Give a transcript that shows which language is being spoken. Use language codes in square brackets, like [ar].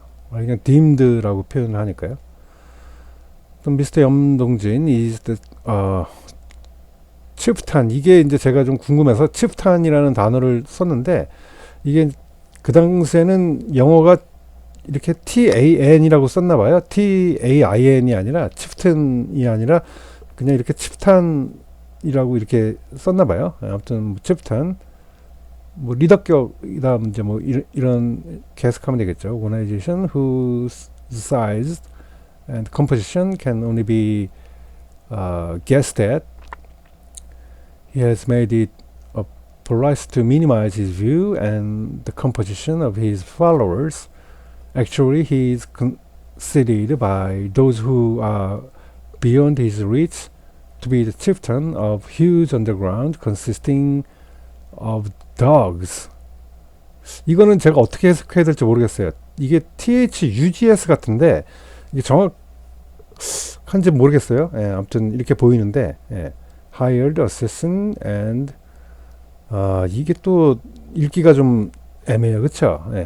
[ko] 그냥 딤드라고 표현을 하니까요. 또 미스터 염동진 [en] is the [ko] 치프탄, 이게 이제 제가 좀 궁금해서 치프탄이라는 단어를 썼는데 이게 그 당시에는 영어가 이렇게 TAN이라고 썼나 봐요. TAIN이 아니라 치프탄이 아니라 그냥 이렇게 치프탄이라고 이렇게 썼나 봐요. 아무튼 뭐 치프탄 뭐 리더격이다 이제 뭐 이런 해석하면 되겠죠. [en] Organization whose size and composition can only be guessed at. He has made it a price to minimize his view and the composition of his followers. Actually, he is considered by those who are beyond his reach to be the chieftain of huge underground consisting of dogs. [ko] 이거는 제가 어떻게 해석해야 될지 모르겠어요. 이게 THUGS 같은데 이게 정확한지 모르겠어요. 아무튼 이렇게 보이는데 [en] hired assassin and [ko] 이게 또 읽기가 좀 애매해요. 그쵸?